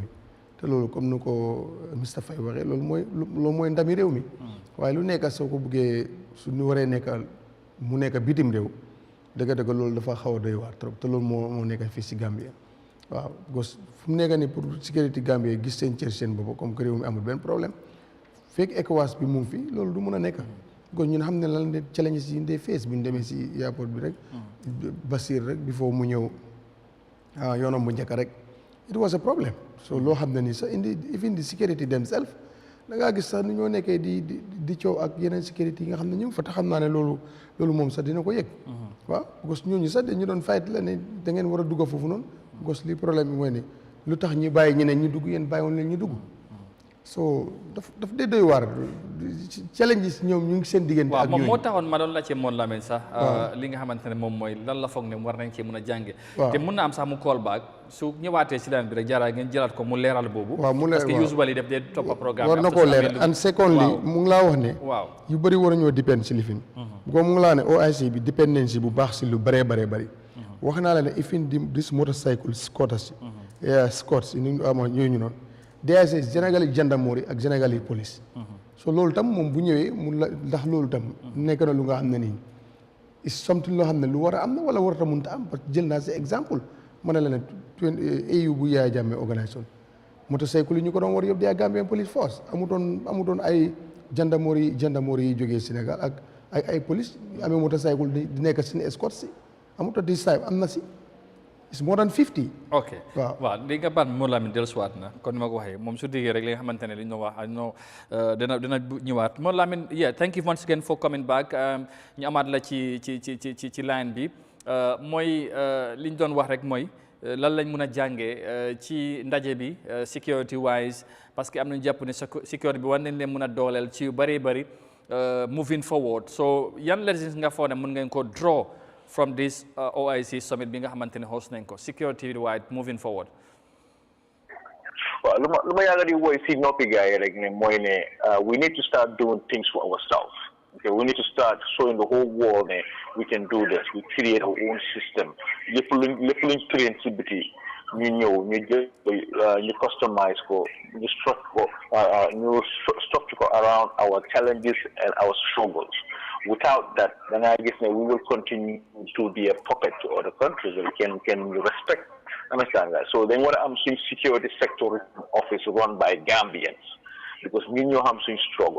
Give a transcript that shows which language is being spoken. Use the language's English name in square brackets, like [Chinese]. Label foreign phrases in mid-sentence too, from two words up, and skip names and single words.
[Wolof] te loolu comme ni ko Mr Faye waxee loolu mooy ndami réew mi waaye lu nekk soo ko buggee su ñu waree nekk mu nekk bitim réew dëgg-dëgg loolu dafa xaw a doy waar trop te loolu moo nekk fii si Gambia waaw gos fu mu nekk ni [French] pour sécurité [Wolof] Gambia gis seen cër seen bopp [French] comme que [Wolof] réew mi amul benn problème fekk ECOWAS bi mu ngi fi loolu du mën a nekk kon ñun xam ne lan de challenge si ndey face bu ñu demee si airport bi rek Basir rek before mu ñëw yoonam bu njëkk rek [English] it was a problem [Wolof] so loo xam ne nii sax [English] even the security themselves [Wolof] da ngaa gis sax ni ñoo nekkee di coow ak yeneen sécurité yi nga xam ne ñu ngi fa te xam naa ne loolu moom sax dina ko yëg. waaw [French] parce que [Wolof] ñooñu sax dañu doon fight la ne da ngeen war a dugg foofu noonu. [French] parce que [Wolof] li problème bi mooy ne lu tax ñi bàyyi ñeneen ñi dugg yéen bàyyiwoon leen ñu dugg. so daf dee doy waar challenges ñoom ñu ngi seen diggante. ak ñooñu moo taxoon ma doon la ci moon Lamine sax. li nga xamante ne moom mooy lan la foog ne war nañ cee mën a jànge te mun na am sax mu [English] call back [Wolof] su ñëwaatee si daan bi rek jaaraat ngeen jëlaat ko mu leeral boobu. waaw mu leer [French] parce que [Wolof] usually def dee toppa programme war na koo leer [English] and secondly [Wolof] mu ngi laa wax ne. waaw yu bëri war a ñoo dépend si lifin. bu mu ngi laa ne OIC bi dépendance si bu baax si lu bëree bëri. wax naa la ne [English] even this motorcycle scooters scots [Wolof] yi ñu amoon ñooñu noonu. DSS Sénégali gendarmerie ak Sénégali police. so loolu tam moom bu ñëwee mun la ndax loolu tam nekk na lu nga xam ne nii [English] is something [Wolof] loo xam ne lu war a am na wala warata mënta am [French] parce que [Wolof] jël naa si exemple ma ne la ne AU bu Yahya Jammeh organisation motocycle yi ñu ko doon war yóbbu di Gambian Police Force amutoon ay gendarmerie yi jógee Sénégal ak ay police yu amee motocycle di nekk seen escorte si amutoon di saay am na si. [English] it's more than 50. [Wolof] ok waaw li nga baat moo Lamine dellusiwaat na kon ni ma ko waxee moom su diggee rek li nga xamante ne li ñu wax dina ñëwaat moo Lamine [English] thank you once again for coming back [Wolof] ñu amaat la ci line bi mooy li ñu doon wax rek mooy lan lañ mun a jàngee ci ndaje bi [English] security wise [French] parce que [Wolof] am nañu jàpp ne security bi war nañ leen mun a dooleel ci yu bëree bëri [English] moving forward [Wolof] so yan lessons nga foog ne mun ngeen ko [English] draw from this OIC summit [Wolof] bi nga xamante ne host nañ ko [English] security wide moving forward. Well, [Wolof] lu ma yàgg di woy si noppi gars yi rek ne mooy ne [English] we need to start doing things for ourselves. Okay, we need to start showing the whole world that we can do this. We create our own system. [Wolof] lépp luñ train ci biti ñu ñëw ñu jël ñu customize ko ñu structure ko [English] around our challenges and our struggles. Without that, then I guess we will continue to be a puppet to other countries. We can respect, understand that. So then, what I'm seeing, security sector office run by Gambians, because we know how much struggle.